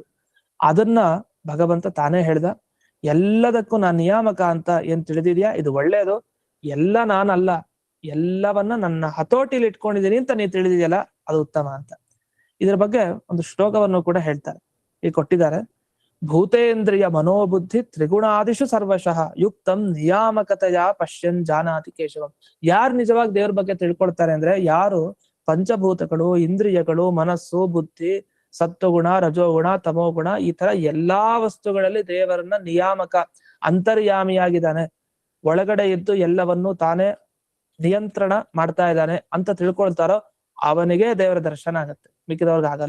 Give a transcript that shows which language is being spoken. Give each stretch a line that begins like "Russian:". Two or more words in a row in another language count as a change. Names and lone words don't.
Kannada: ಅದನ್ನ ಭಗವಂತ ತಾನೇ ಹೇಳ್ದ, ಎಲ್ಲದಕ್ಕೂ ನಾನ್ ನಿಯಾಮಕ ಅಂತ ಏನ್ ತಿಳಿದಿದ್ಯಾ ಇದು ಒಳ್ಳೇದು. ಎಲ್ಲ ನಾನಲ್ಲ, ಎಲ್ಲವನ್ನ ನನ್ನ ಹತೋಟಿಲಿ ಇಟ್ಕೊಂಡಿದೀನಿ ಅಂತ ನೀ ತಿಳಿದಿದೆಯಲ್ಲ ಅದು ಉತ್ತಮ ಅಂತ. ಇದ್ರ ಬಗ್ಗೆ ಒಂದು ಶ್ಲೋಕವನ್ನು ಕೂಡ ಹೇಳ್ತಾರೆ, ಈಗ ಕೊಟ್ಟಿದ್ದಾರೆ.
Sanskrit: ಭೂತೇಂದ್ರಿಯ ಮನೋಬುದ್ಧಿ ತ್ರಿಗುಣಾದಿಷು ಸರ್ವಶಃ ಯುಕ್ತಂ ನಿಯಾಮಕತೆಯ ಪಶ್ಯನ್ ಜಾನಾತಿ ಕೇಶವಂ.
Kannada: ಯಾರು ನಿಜವಾಗಿ ದೇವ್ರ ಬಗ್ಗೆ ತಿಳ್ಕೊಳ್ತಾರೆ ಅಂದ್ರೆ, ಯಾರು ಪಂಚಭೂತಗಳು, ಇಂದ್ರಿಯಗಳು, ಮನಸ್ಸು, ಬುದ್ಧಿ, ಸತ್ವಗುಣ, ರಜೋಗುಣ, ತಮೋಗುಣ ಈ ತರ ಎಲ್ಲಾ ವಸ್ತುಗಳಲ್ಲಿ ದೇವರನ್ನ ನಿಯಾಮಕ, ಅಂತರ್ಯಾಮಿಯಾಗಿದ್ದಾನೆ, ಒಳಗಡೆ ಇದ್ದು ಎಲ್ಲವನ್ನೂ ತಾನೇ ನಿಯಂತ್ರಣ ಮಾಡ್ತಾ ಇದ್ದಾನೆ ಅಂತ ತಿಳ್ಕೊಳ್ತಾರೋ ಅವನಿಗೆ ದೇವರ ದರ್ಶನ ಆಗತ್ತೆ, ಮಿಕ್ಕಿದವ್ರಿಗೆ ಆಗಲ್ಲ.